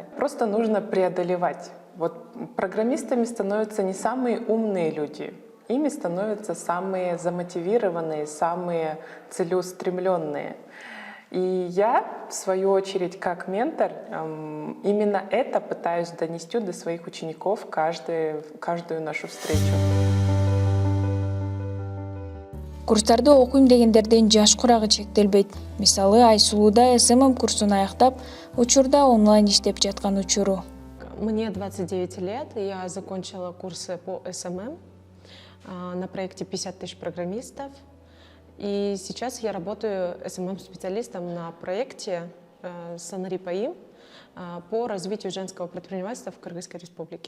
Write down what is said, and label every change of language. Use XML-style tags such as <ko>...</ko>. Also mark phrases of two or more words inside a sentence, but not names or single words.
<ru>Просто нужно преодолевать. Программистами становятся не самые умные люди. Ими становятся самые замотивированные, самые целеустремленные. И я, в свою очередь, как ментор, именно это пытаюсь донести до своих учеников каждую нашу встречу.</ru> <ky>Курстарды окуйм дегендердин жаш курагы чектелбейт. Мисалы, Айсулуда SMM курсун аяктап, учурда онлайн иштеп жаткан учуру.</ky> <ru>Мне 29 лет, я закончила курсы по SMM на проекте 50 тысяч программистов. И сейчас я работаю SMM-специалистом на проекте Санари Паим по развитию женского предпринимательства в Кыргызской республике.</ru>